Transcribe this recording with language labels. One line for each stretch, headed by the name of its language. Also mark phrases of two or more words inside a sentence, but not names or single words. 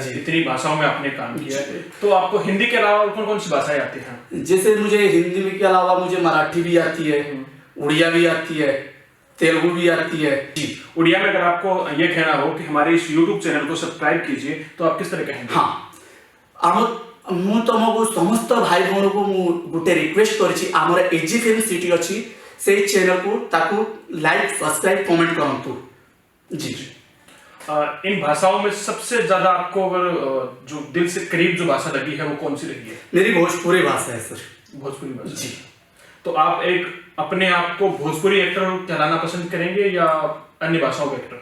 Hindi: इतनी भाषाओं में आपने काम किया है। तो आपको हिंदी के अलावा कौन कौन सी भाषाएं आती हैं? जैसे मुझे हिंदी में के अलावा मुझे मराठी भी आती है, उड़िया भी आती है, तेलुगु भी आती है। जी, उड़िया में अगर आपको ये कहना हो कि हमारे इस YouTube चैनल को सब्सक्राइब कीजिए, तो आप किस तरह कहेंगे? हाँ,
Odia: ମୁଁ ତମକୁ ସମସ୍ତ ଭାଇ ଭଉଣୀକୁ ମୁଁ ଗୋଟେ ରିକ୍ୱେଷ୍ଟ କରିଛି, ଆମର ଏଜି ଫିଲ୍ମ ସିଟି ଅଛି, ସେଇ ଚ୍ୟାନେଲକୁ ତାକୁ
English: like, subscribe, comment
Odia: କରନ୍ତୁ।
Hindi: जी, इन भाषाओं में सबसे ज्यादा आपको अगर जो दिल से करीब जो भाषा लगी है वो कौन सी लगी है? मेरी भोजपुरी भाषा है सर। भोजपुरी भाषा। जी। तो आप एक अपने आप को भोजपुरी एक्टर कहलाना पसंद करेंगे या अन्य भाषाओं के एक्टर?